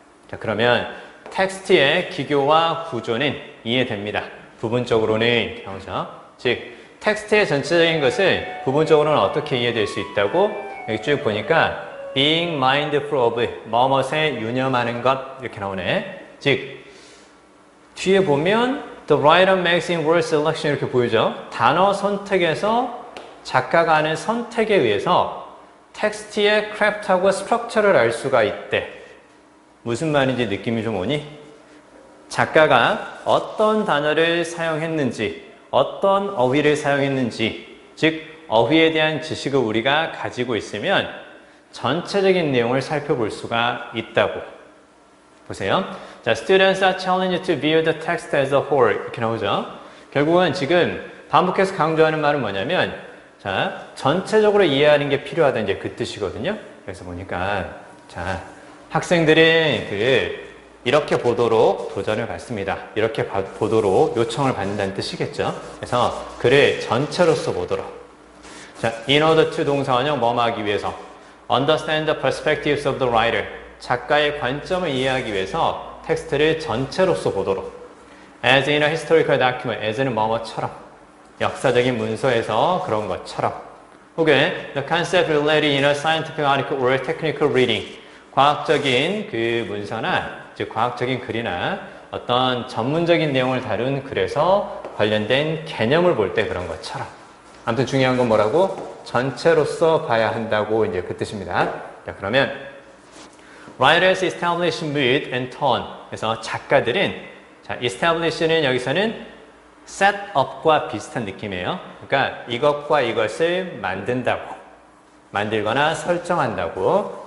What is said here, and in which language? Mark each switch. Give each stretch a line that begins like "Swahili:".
Korean: 자, 그러면 텍스트의 기교와 구조는 이해됩니다. 부분적으로는 나오죠. 즉, 텍스트의 전체적인 것을 부분적으로는 어떻게 이해될 수 있다고 여기 쭉 보니까
English: being mindful of
Korean: 뭐뭇에 유념하는 것 이렇게 나오네. 즉, 뒤에 보면
English: The writer makes in word selection
Korean: 이렇게 보이죠. 단어 선택에서 작가가 하는 선택에 의해서 텍스트의 크래프트하고 스트럭처를 알 수가 있대. 무슨 말인지 느낌이 좀 오니? 작가가 어떤 단어를 사용했는지, 어떤 어휘를 사용했는지, 즉 어휘에 대한 지식을 우리가 가지고 있으면 전체적인 내용을 살펴볼 수가 있다고. 보세요.
English: 자, students are challenged to view the text as a whole
Korean: 이렇게 나오죠. 결국은 지금 반복해서 강조하는 말은 뭐냐면 자, 전체적으로 이해하는 게 필요하다 이제 그 뜻이거든요. 그래서 보니까 자, 학생들은 이렇게 보도록 도전을 받습니다. 이렇게 보도록 요청을 받는다는 뜻이겠죠. 그래서 글을 전체로서 보도록. 자,
English: in order to
Korean: 동사원형 뭐뭐 하기 위해서
English: understand the perspectives of the writer
Korean: 작가의 관점을 이해하기 위해서 텍스트를 전체로서 보도록.
English: As in a historical document,
Korean: as는 뭐뭐처럼. 역사적인 문서에서 그런 것처럼. 혹은
English: the concept related in a scientific article or technical reading.
Korean: 과학적인 그 문서나, 즉 과학적인 글이나 어떤 전문적인 내용을 다룬 글에서 관련된 개념을 볼 때 그런 것처럼. 아무튼 중요한 건 뭐라고? 전체로서 봐야 한다고 이제 그 뜻입니다. 자, 그러면
English: Writers establish mood and tone.
Korean: 그래서 작가들은 자, establish는 여기서는 set up과 비슷한 느낌이에요. 그러니까 이것과 이것을 만든다고, 만들거나 설정한다고.